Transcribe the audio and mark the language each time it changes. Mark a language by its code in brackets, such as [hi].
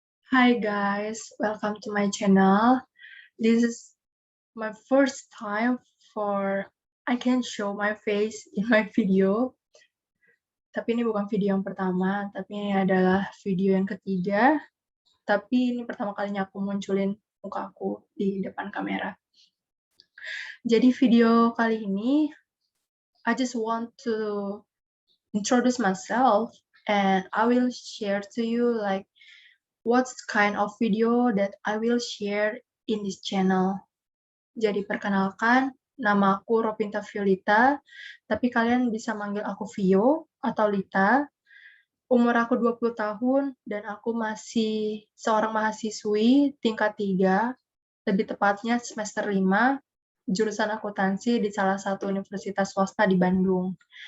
[en] Hi guys, welcome to my channel. This is my first time for I can show my face in my video. [id] Tapi ini bukan video yang pertama, tapi ini adalah video yang ketiga. Tapi ini pertama kalinya aku munculin muka aku di depan kamera. Jadi video kali ini, [en] I just want to introduce myself and I will share to you like what kind of video that I will share in this channel. [id] Jadi perkenalkan, nama aku Ropinta Violita, tapi kalian bisa manggil aku Vio atau Lita. Umur aku 20 tahun dan aku masih seorang mahasiswi tingkat 3, lebih tepatnya semester 5, jurusan akuntansi di salah satu universitas swasta di Bandung.